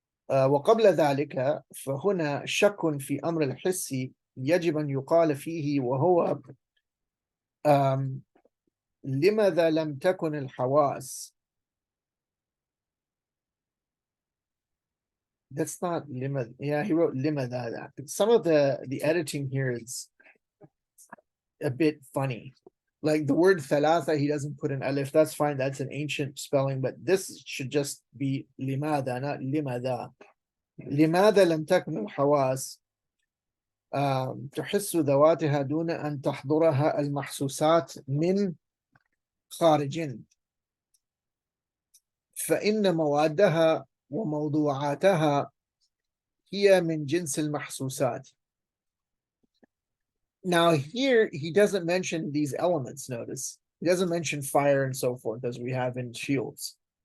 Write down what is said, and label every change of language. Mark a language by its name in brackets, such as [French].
[Arabic] وقبل ذلك فهنا شك في أمر الحس يجب أن يقال فيه وهو لماذا لم تكن الحواس. [English] That's not لماذا. Yeah, he wrote لماذا. Some of the editing here is a bit funny. Like the word thalatha, he doesn't put an alif. That's fine. That's an ancient spelling, but this should just be لماذا, not لماذا. [Arabic] لماذا لم تكن الحواس تحس ذواتها دون أن تحضرها المحسوسات من خارج، فإن موادها وموضوعاتها هي من جنس المحسوسات. [English] Now here he doesn't mention these elements, notice. He doesn't mention fire and so forth as we have in shields.